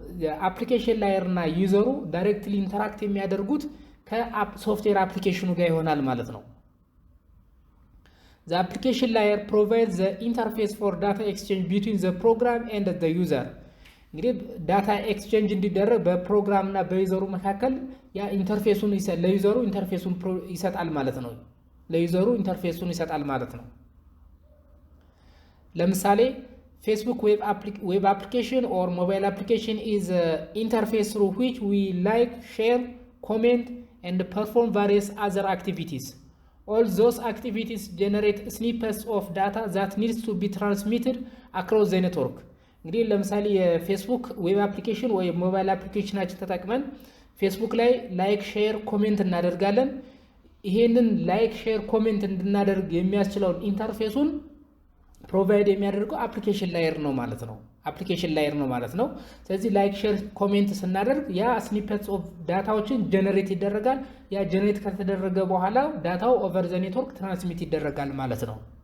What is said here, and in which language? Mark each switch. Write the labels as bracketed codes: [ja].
[am] የአፕሊኬሽን ላየር እና ዩዘሩ ዳይሬክትሊ ኢንተራክት የሚያደርጉት ከሶፍትዌር አፕሊኬሽኑ ጋር ይሆናል ማለት ነው። [en] The application layer provides the interface for data exchange between the program and the user. [am] እንግዲህ ዳታ ኤክስቼንጅ እንዲደረግ በፕሮግራም እና በዩዘሩ መካከል ያ ኢንተርፌሱን ለዩዘሩ ኢንተርፌሱን ይሰጣል ማለት ነው። ለዩዘሩ ኢንተርፌሱን ይሰጣል ማለት ነው። ለምሳሌ [en] Facebook web application or mobile application is an interface through which we like, share, comment, and perform various other activities. All those activities generate snippets of data that needs to be transmitted across the network. [am] እንግዲህ ለምሳሌ የፌስቡክ ዌብ አፕሊኬሽን ወይ ሞባይል አፕሊኬሽናችን ተጠቅመን ፌስቡክ ላይ ላይክ፣ ሼር፣ ኮሜንት እናደርጋለን። ይሄንን ላይክ፣ ሼር፣ ኮሜንት እንድናደርግ የሚያስችለውን ኢንተርፌሱን ፕሮቫይድ የሚያደርገው አፕሊኬሽን ላየር ነው ማለት ነው። ስለዚህ ላይክ ሼር ኮሜንት ስናደርግ ያ ስኒፔትስ ኦፍ ዳታዎችን ጀነሬት ይደረጋል። ያ ጀነሬት ከተደረገ በኋላ ዳታው ኦቨር ዘ ኔትወርክ ትራንስሚት ይደረጋል ማለት ነው።